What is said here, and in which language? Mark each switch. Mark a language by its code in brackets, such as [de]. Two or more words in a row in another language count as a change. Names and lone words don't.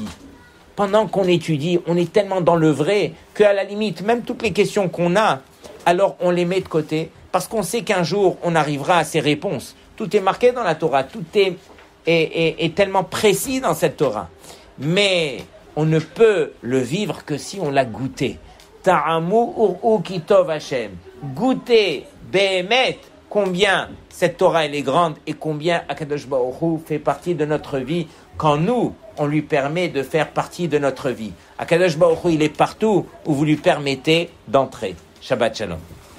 [fr] Pendant qu'on étudie, on est tellement dans le vrai qu'à la limite, même toutes les questions qu'on a, alors on les met de côté parce qu'on sait qu'un jour, on arrivera à ces réponses. Tout est marqué dans la Torah, tout est tellement précis dans cette Torah. Mais on ne peut le vivre que si on l'a goûté. [he] טעמו וראו כי טוב השם. [fr] Goûter, Béhémet, combien cette Torah elle est grande et combien [he] הקדוש ברוך הוא [fr] fait partie de notre vie quand nous, on lui permet de faire partie de notre vie. [he] הקדוש ברוך הוא, [fr] il est partout où vous lui permettez d'entrer. [he] שבת שלום.